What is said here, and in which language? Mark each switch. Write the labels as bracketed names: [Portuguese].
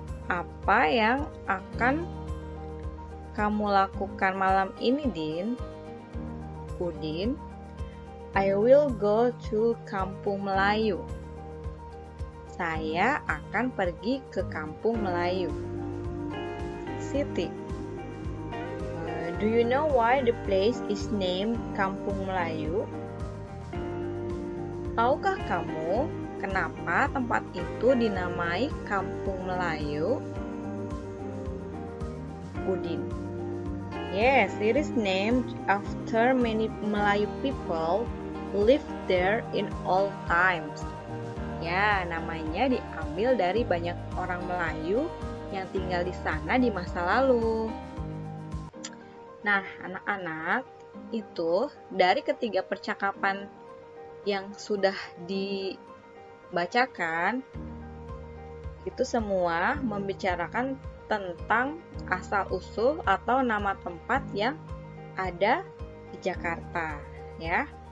[Indonesian] Apa yang akan kamu lakukan malam ini, Din? [English] Udin, I will go to Kampung Melayu. [Indonesian] Saya akan pergi ke Kampung Melayu. [English] Siti, do you know why the place is named Kampung Melayu? [Indonesian] Tahukah kamu kenapa tempat itu dinamai Kampung Melayu? [English] Udin, yes, it is named after many Melayu people who lived there in all times. [Indonesian] Ya, namanya diambil dari banyak orang Melayu yang tinggal di sana di masa lalu. Nah, anak-anak, itu dari ketiga percakapan yang sudah dibacakan, itu semua membicarakan tentang asal-usul atau nama tempat yang ada di Jakarta, ya.